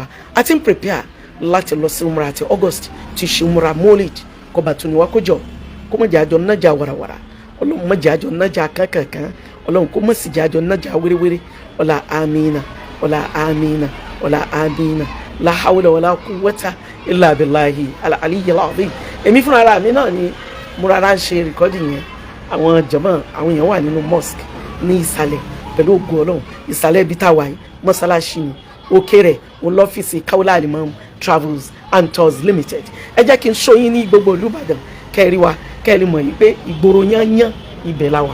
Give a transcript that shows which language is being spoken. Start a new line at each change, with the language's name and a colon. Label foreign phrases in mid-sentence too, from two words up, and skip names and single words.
Yoruba: A ti ń prepare láti lọ sí Umrah àti August ti ṣe Umrah Molid, kó bá tó ní wá kó jọ kó má jẹ́ àjọ nájà warawara. Ọlọ́run má jẹ́ àjọ nájà kankan. Ọlọ́run kó má sì jẹ́ àjọ nájà wéréwéré. Ọlá amina, ọlá amina, ọlá amina.
Arabic: لا حول ولا قوة إلا بالله العلي العظيم.
Yoruba: Èmi fúnra ara mi náà ni mo rárá ń ṣe recording yẹn. Àwọn jàmáà, àwọn èèyàn wà nínú mosque ní ìsàlẹ̀ pẹ̀lú ògo Ọlọ́run. Ìsàlẹ̀ ibi tá a wà yìí mọ́sálásí ni, òkè rẹ̀ òun lọ́fíìsì Kaola Alimam Travels and Tours Limited. Ẹ jẹ́ kí n show yín ní gbogbo ìlú Ìbàdàn kẹ́ẹ̀rí wa kẹ́ẹ̀rí mọ̀ yìí pé ìgboro yányán ibẹ̀ la wà.